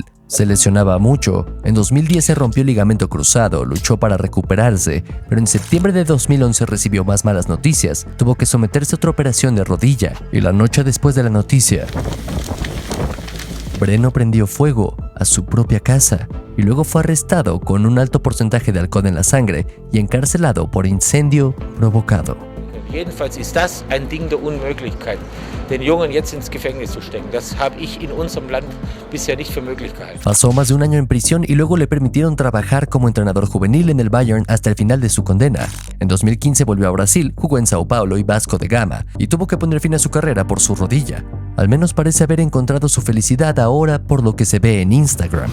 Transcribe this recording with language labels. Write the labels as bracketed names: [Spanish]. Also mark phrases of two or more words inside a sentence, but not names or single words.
[Spanish] Se lesionaba mucho, en 2010 se rompió el ligamento cruzado, luchó para recuperarse, pero en septiembre de 2011 recibió más malas noticias, tuvo que someterse a otra operación de rodilla, y la noche después de la noticia, Breno prendió fuego a su propia casa y luego fue arrestado con un alto porcentaje de alcohol en la sangre y encarcelado por incendio provocado. [German] Jedenfalls ist das ein Ding der Unmöglichkeit, den Jungen jetzt ins Gefängnis zu stecken. Das habe ich in unserem Land bisher nicht für möglich gehalten. [Spanish] Pasó más de un año en prisión y luego le permitieron trabajar como entrenador juvenil en el Bayern hasta el final de su condena. En 2015 volvió a Brasil, jugó en Sao Paulo y Vasco da Gama y tuvo que poner fin a su carrera por su rodilla. Al menos parece haber encontrado su felicidad ahora por lo que se ve en Instagram.